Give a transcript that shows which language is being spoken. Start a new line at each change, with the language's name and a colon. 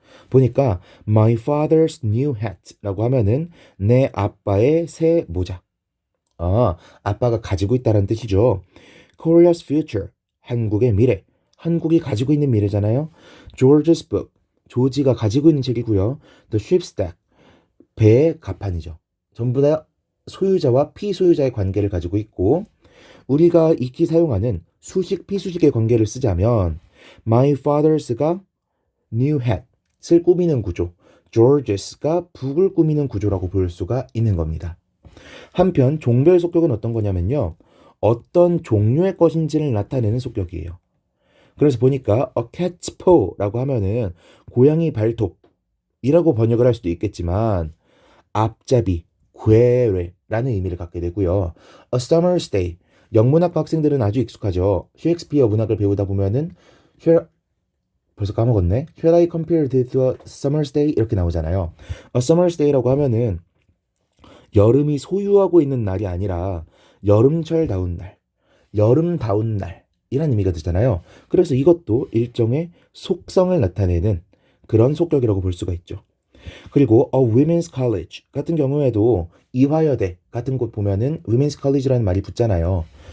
Korean: 보니까
English: my father's new hat
Korean: 라고 하면은 내 아빠의 새 모자. 아빠가 가지고 있다는 뜻이죠.
English: Korea's future,
Korean: 한국의 미래. 한국이 가지고 있는 미래잖아요.
English: George's book,
Korean: 조지가 가지고 있는 책이고요.
English: The ship's deck,
Korean: 배의 갑판이죠. 전부 다 소유자와 피소유자의 관계를 가지고 있고, 우리가 익히 사용하는 수식, 피수식의 관계를 쓰자면 my father's가
English: new hat
Korean: 을 꾸미는 구조, George's,가 북을 꾸미는 구조라고 볼 수가 있는 겁니다. 한편 종별 속격은 어떤 거냐면요, 어떤 종류의 것인지를 나타내는 속격이에요. 그래서 보니까
English: a cat's paw
Korean: 라고 하면은 고양이 발톱이라고 번역을 할 수도 있겠지만 앞잡이, 괴뢰라는 의미를 갖게 되고요.
English: A summer's day,
Korean: 영문학과 학생들은 아주 익숙하죠. 셰익스피어 문학을 배우다 보면은 벌써 까먹었네.
English: Shall I compare it to a summer's day?
Korean: 이렇게 나오잖아요.
English: A summer's day
Korean: 라고 하면은 여름이 소유하고 있는 날이 아니라 여름철다운 날, 여름다운 날이란 의미가 되잖아요. 그래서 이것도 일종의 속성을 나타내는 그런 속격이라고 볼 수가 있죠. 그리고
English: a women's college
Korean: 같은 경우에도 이화여대 같은 곳 보면은 women's college라는 말이 붙잖아요.